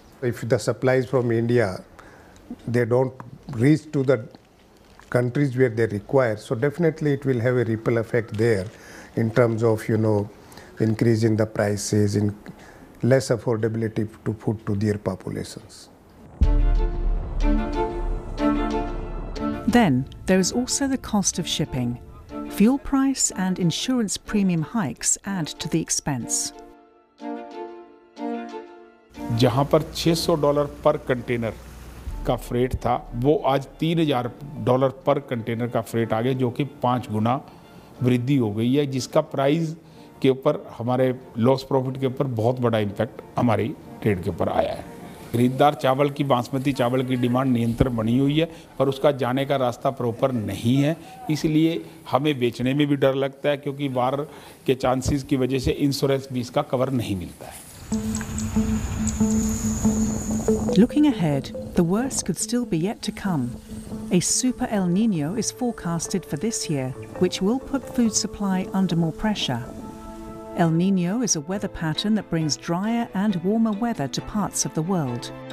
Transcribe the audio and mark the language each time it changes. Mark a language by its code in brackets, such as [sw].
[en] If the supplies from India, they don't reach to the countries where they require, so definitely it will have a ripple effect there in terms of, you know, increasing the prices and less affordability to food to their populations. Then there is also the cost of shipping. Fuel price and insurance premium hikes add to the expense. [hi] जहाँ पर $600 per container का freight था, वो आज $3,000 per container का freight आ गया, जो कि 5 गुना वृद्धि हो गई है, जिसका price के ऊपर हमारे loss profit के ऊपर बहुत बड़ा impact हमारी trade के ऊपर आया है। खरीददार चावल की बासमती चावल की डिमांड नियंत्रण बनी हुई है पर उसका जाने का रास्ता प्रॉपर नहीं है इसलिए हमें बेचने में भी डर लगता है क्योंकि वार के चांसेस की वजह से इंश्योरेंस भी इसका कवर नहीं मिलता है [en] Looking ahead, the worst could still be yet to come. A super El Nino is forecasted for this year, which will put food supply under more pressure. El Nino is a weather pattern that brings drier and warmer weather to parts of the world.